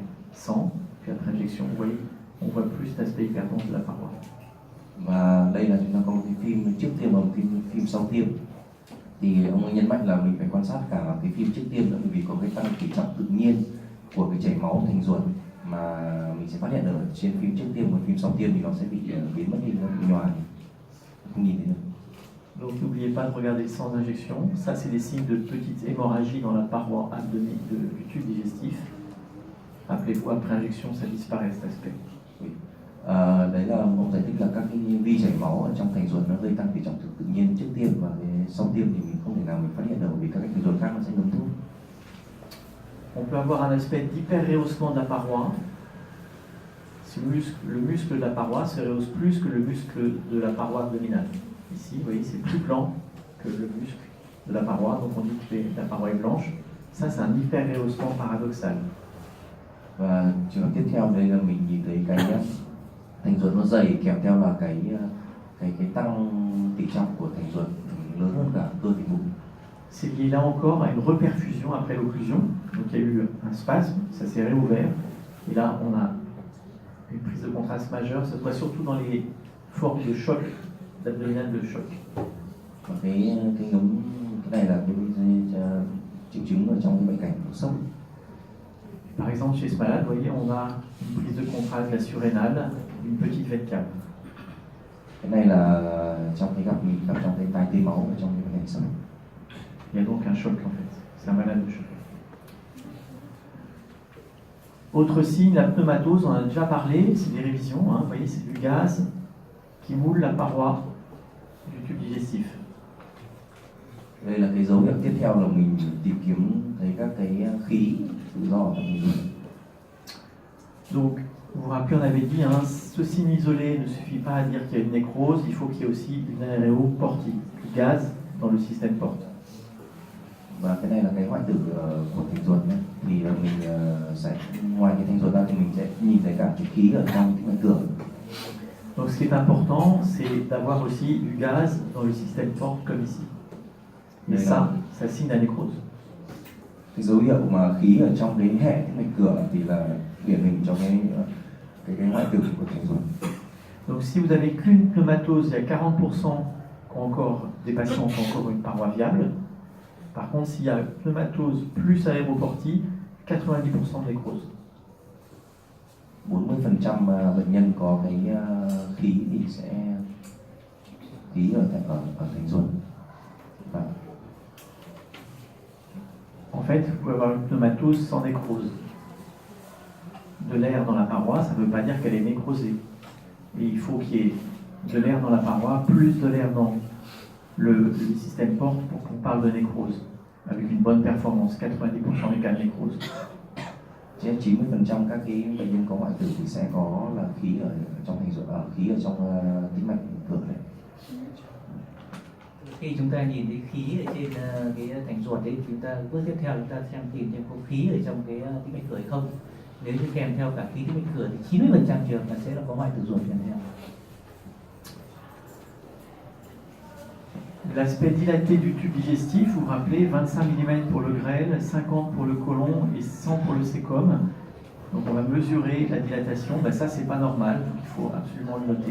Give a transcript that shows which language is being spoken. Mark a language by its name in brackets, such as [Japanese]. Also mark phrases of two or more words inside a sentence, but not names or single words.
[French] Sans, puis après injection, vous voyez, on voit plus cet aspect hyperdense de la paroi. [Vietnamese] Và đây là chúng ta có một cái phim trước tiêm và một phim sau tiêm. Thì ông ấy nhấn mạnh là mình phải quan sát cả cái phim trước tiêm nữa, bởi vì có cái tăng tỉ trọng tự nhiên của cái chảy máu thành ruột mà mình sẽ phát hiện ở trên phim trước tiêm, và phim sau tiêm thì nó sẽ bị biến mất đi, nó bị nhòa, không nhìn thấy được. [French] Donc n'oubliez pas de regarder le sans injection. Ça c'est des signes de petites hémorragies dans la paroi abdominale du tube digestif. Rappelez-vous, après injection ça disparaît cet aspect. Oui. [Vietnamese] Đấy là ông giải thích là các cái vi chảy máu ở trong thành ruột nó gây tăng tỉ trọng tự nhiên trước tiêm, và sau tiêm thì mình không thể nào mình phát hiện được, vì các cái thành ruột khác nó sẽ ngấm thuốc. [French] On peut avoir un aspect d'hyperrehaussement de la paroi. Le muscle de la paroi se rehausse plus que le muscle de la paroi abdominale. Ici, vous voyez, c'est plus blanc que le muscle de la paroi, donc on dit que la paroi est blanche. Ça, c'est un hyperrehaussement paradoxal. [Vietnamese] Và trường hợp tiếp theo đây là mình nhìn thấy cái thành ruột nó dày kèm theo là cái tăng tỷ trọng của thành ruột lớn hơn cả cơ thể bụng. [French] C'est lié là encore à une reperfusion après l'occlusion. Donc il y a eu un spasme, ça s'est réouvert. Et là, on a une prise de contraste majeure, cette fois surtout dans les formes de choc, d'abdominal de choc. [Vietnamese] Và cái này là cái triệu chứng ở trong cái bệnh cảnh của sốc. [French] Par exemple, chez ce malade, vous voyez, on a une prise de contraste de la surrénale, une petite veine cave. [Vietnamese] Cái này là trong cái mình gặp trong cái tai tê máu ở trong cái bệnh cảnh sốc. [French] Il y a donc un choc en fait, c'est un malade de choc. Autre signe, la pneumatose, on en a déjà parlé, c'est des révisions, hein, vous voyez, c'est du gaz qui moule la paroi du tube digestif. [Vietnamese] Đây là cái dấu hiệu tiếp theo là mình tìm kiếm thấy các cái khí tự do ở trong hình ruột. [French] Donc, vous vous rappelez, on avait dit, hein, ce signe isolé ne suffit pas à dire qu'il y a une nécrose, il faut qu'il y ait aussi une aéroportie, du gaz dans le système porte. [Vietnamese] Và cái này là cái hoại tử của thành ruột nhé. Thì là mình sẽ ngoài cái thành ruột ra thì mình sẽ nhìn thấy cả cái khí ở trong cái mạch cửa. [French] Donc ce qui est important, c'est d'avoir aussi du gaz dans le système porte comme ici. Et ça signe la nécrose. [Vietnamese] Cái dấu hiệu mà khí ở trong cái hệ cái mạch cửa thì là điển hình cho cái hoại tử của thành ruột. [French] Donc si vous avez qu'une pneumatose, il y a 40% qui ont encore, des patients qui ont encore une paroi viable. Par contre, s'il y a pneumatose plus aéroportie, 90% de nécrose. [Vietnamese] 40% bệnh nhân có cái khí thì sẽ khí ở thành ruột. Và [French] en fait, vous pouvez avoir une pneumatose sans nécrose. De l'air dans la paroi, ça ne veut pas dire qu'elle est nécrosée. Et il faut qu'il y ait de l'air dans la paroi, plus de l'air dans le système porte pour qu'on parle de nécrose, avec une bonne performance, 90% des cas de nécrose. [Vietnamese] Trên 90% các cái bệnh nhân có hoại tử thì sẽ có là khí ở trong thành ruột, khí ở trong tĩnh mạch cửa này. Khi chúng ta nhìn thấy khí ở trên cái thành ruột đấy, chúng ta bước tiếp theo chúng ta xem tìm xem có khí ở trong cái tĩnh mạch cửa hay không. Nếu như kèm theo cả khí tĩnh mạch cửa thì 90% trường là sẽ là có hoại tử ruột kèm theo. [French] L'aspect dilaté du tube digestif, vous vous rappelez, 25 mm pour le grêle, 50 pour le côlon et 100 pour le sécom. Donc on va mesurer la dilatation, ben ça c'est pas normal, donc il faut absolument le noter.